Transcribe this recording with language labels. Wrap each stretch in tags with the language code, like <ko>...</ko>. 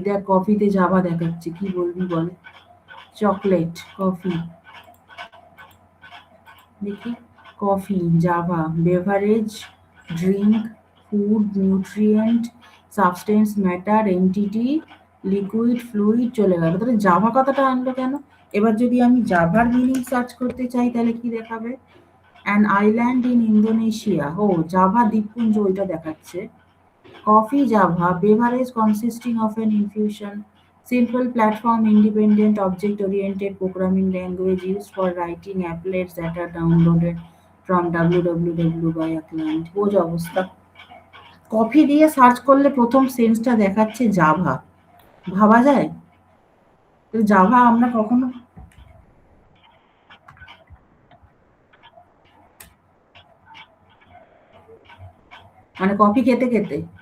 <bn>দেখ কফিতে জাভা দেখাচ্ছে, কি বলবি বল? চকলেট, কফি, দেখি, coffee, Java, beverage, drink, food, nutrient, substance, matter, entity, liquid, fluid, চলে গেল। তাহলে জাভা কথাটা আনলো কেন? এবার যদি আমি জাভার মিনিং সার্চ করতে চাই, তাহলে কি দেখাবে?</bn> <en>An island in Indonesia.</en> <bn>O Java দ্বীপপুঞ্জ, ওইটা দেখাচ্ছে।</bn> <en>Coffee Java, beverage consisting of an infusion, simple platform independent object oriented programming language used for writing applets that are downloaded from www by a client.</en> <bn>বোঝ অবস্থা। Coffee দিয়ে search করলে প্রথম সেন্সটা দেখাচ্ছে Java. ভাবা যায়? জাভা আমরা কখনো, মানে কফি খেতে খেতে?</bn>